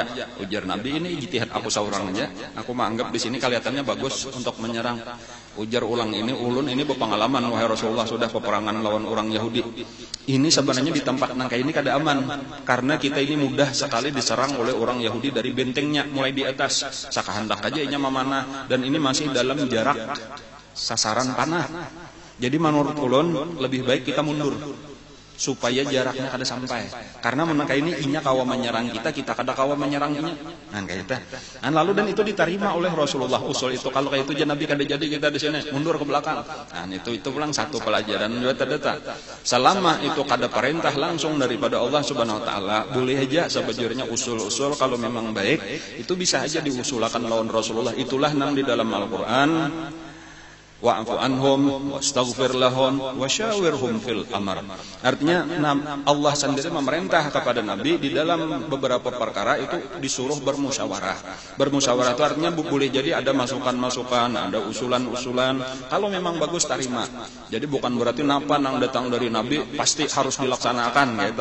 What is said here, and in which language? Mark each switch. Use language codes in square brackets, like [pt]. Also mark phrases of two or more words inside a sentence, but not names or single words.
[bjn] Ujar Nabi, ini ijtihad aku seorang aja. Aku menganggap di sini kelihatannya bagus untuk menyerang. Ujar ulang ini, ulun ini berpengalaman wahai Rasulullah, sudah peperangan lawan orang Yahudi. Ini sebenarnya di tempat nangka ini kada aman, karena kita ini mudah sekali diserang oleh orang Yahudi dari bentengnya mulai di atas. Sakahandak aja inya memanah, dan ini masih dalam jarak sasaran panah. Jadi menurut ulun lebih baik kita mundur supaya jaraknya kada sampai, karena menangka ini inya kawa menyerang kita kada kawa menyerang inya. Nah kayak itu. Dan lalu dan itu diterima oleh Rasulullah usul itu. Kalau kayak itu Nabi kada jadi kita di sini mundur ke belakang. Nah itu pulang satu pelajaran juga terdata. Selama itu kada perintah langsung daripada Allah [ar] سبحانه وتعالى, [bjn] boleh aja sebajurnya usul-usul kalau memang baik itu bisa aja diusulkan lawan Rasulullah. Itulah nang di dalam Al-Qur'an, [ar] واعف عنهم واستغفر لهم وشاورهم في الأمر. [id] Artinya Allah sendiri memerintah kepada Nabi di dalam beberapa perkara itu disuruh bermusyawarah. Bermusyawarah itu artinya boleh jadi ada masukan-masukan, ada usulan-usulan. [bjn] Kalau memang bagus terima. Jadi bukan berarti napa nang datang dari Nabi pasti harus dilaksanakan gitu.